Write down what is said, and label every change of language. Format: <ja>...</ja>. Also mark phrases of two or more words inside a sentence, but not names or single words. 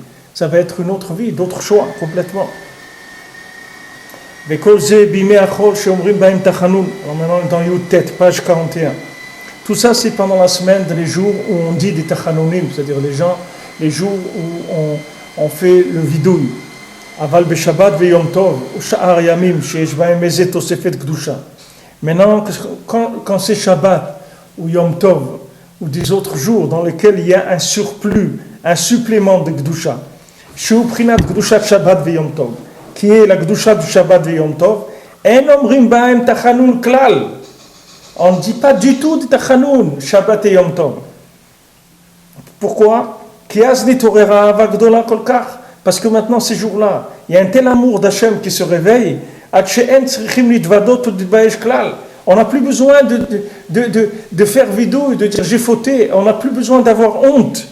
<fr>Ça va être une autre vie, d'autres choix, complètement. Alors maintenant dans Yud-Tet, page 41. Tout ça c'est pendant la semaine, les jours où on dit des tachanonim, c'est-à-dire les jours où on fait le vidouille.</fr> <he>אבל בשבת ויום טוב או שאר ימים שיש בהם איזה תוספת קדושה.</he> <fr>Maintenant, quand c'est Shabbat ou Yom Tov, ou des autres jours dans lesquels il y a un surplus, un supplément de kedusha,</fr> <he>שהוא בפרט קדושת שבת ויום טוב,</he> <fr>qui est la kedusha du Shabbat ve-Yom Tov,</fr> <he>אין אומרים בהם תחנון כלל.</he> <fr>On ne dit pas du tout de tachanoun, Shabbat et Yom Tov. Pourquoi? Parce que maintenant, ces jours-là, il y a un tel amour d'Hachem qui se réveille, on n'a plus besoin de faire vidéo et de dire j'ai fauté, on n'a plus besoin d'avoir honte.</fr>